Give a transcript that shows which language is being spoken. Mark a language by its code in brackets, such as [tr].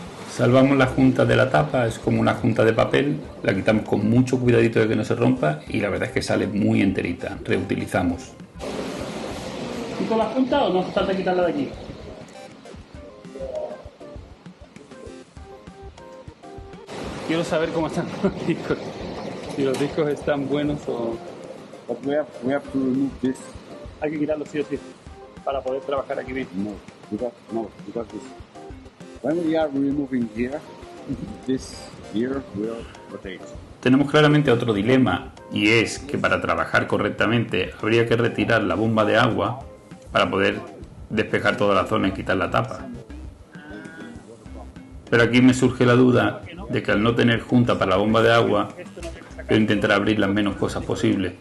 [es] Salvamos la junta de la tapa, es como una junta de papel, la quitamos con mucho cuidadito de que no se rompa y la verdad es que sale muy enterita, reutilizamos. ¿Quito la junta o no hace falta quitarla de aquí? Quiero saber cómo están los discos. Si los discos están buenos o... [en] But we have to remove this. [es] Hay que quitarlos sí o sí, para poder trabajar aquí bien. [en] No, because this. When we are removing here, this here will rotate. [es] Tenemos claramente otro dilema, y es que para trabajar correctamente habría que retirar la bomba de agua para poder despejar toda la zona y quitar la tapa. Pero aquí me surge la duda de que al no tener junta para la bomba de agua, quiero intentar abrir las menos cosas posibles.